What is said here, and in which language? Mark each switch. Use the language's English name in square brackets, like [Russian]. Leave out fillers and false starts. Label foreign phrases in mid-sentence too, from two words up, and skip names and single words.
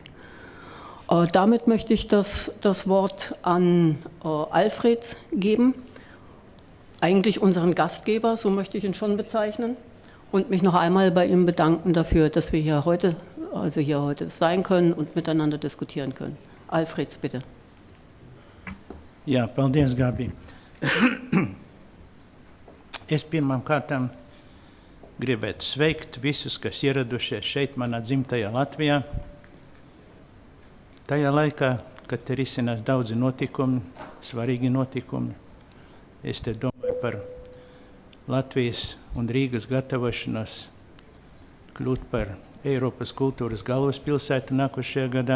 [German] Damit möchte ich das Wort an Alfred geben, eigentlich unseren Gastgeber, so möchte ich ihn schon bezeichnen, und mich noch einmal bei ihm bedanken dafür, dass wir hier heute sein können und miteinander diskutieren können. Alfreds, bitte. [Latvian] Jā, paldies, Gabi. Es pirmām kārtām gribētu sveikt visus, kas ieradušies šeit manā dzimtajā Latvijā. Tajā laikā, kad te risinās daudzi notikumi, svarīgi notikumi, es te domāju par Latvijas un Rīgas gatavošanos kļūt par Eiropas kultūras galvaspilsētu nākošajā gadā.